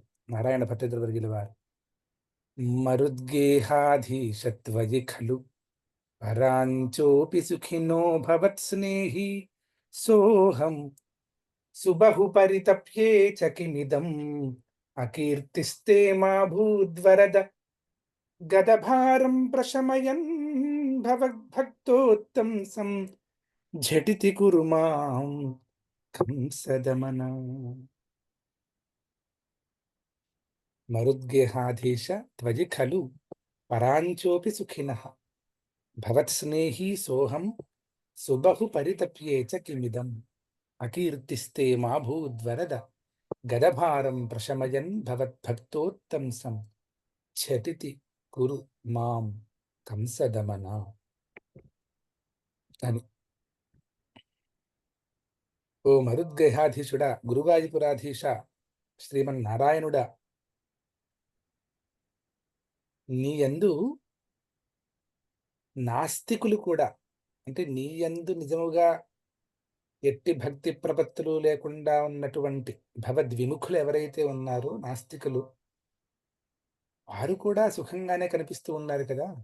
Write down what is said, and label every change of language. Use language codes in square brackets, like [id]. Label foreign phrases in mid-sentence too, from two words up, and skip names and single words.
[sa] నారాయణ భట్టతిరివర్యుల వారు మరుద్గేహాధీశత్వయి ఖలు పరాంచోపి సుఖినో భవత్ స్నేహి సోహం సుబహు పరితప్యే చ కిమిదం అకీర్తిస్తే మా భూద్వరద గదభారం ప్రశమయన్ భవద్భక్తోత్తంసం झटिति कुरु मां कंसदमन। मरुद्गेहाधीश त्वयि खलु पराञ्चोऽपि सुखिनः। भवत्स्नेही सोऽहं सुबहु परितप्ये च किमिदम्। अकीर्तिस्ते मा भूद्वरद गदभारं प्रशमयन् भवद्भक्तोत्तंसं झटिति कुरु मां కంసదమన అని. [te] ఓ మరుద్గేహాధీశుడా, గురువాయుపురాధీశ, శ్రీమన్నారాయణుడా, నీ యందు నాస్తికులు కూడా, అంటే నీ యందు నిజముగా ఎట్టి భక్తి ప్రపత్తులు లేకుండా ఉన్నటువంటి భగవద్విముఖులు ఎవరైతే ఉన్నారో నాస్తికులు, వారు కూడా సుఖంగానే కనిపిస్తూ ఉన్నారు కదా.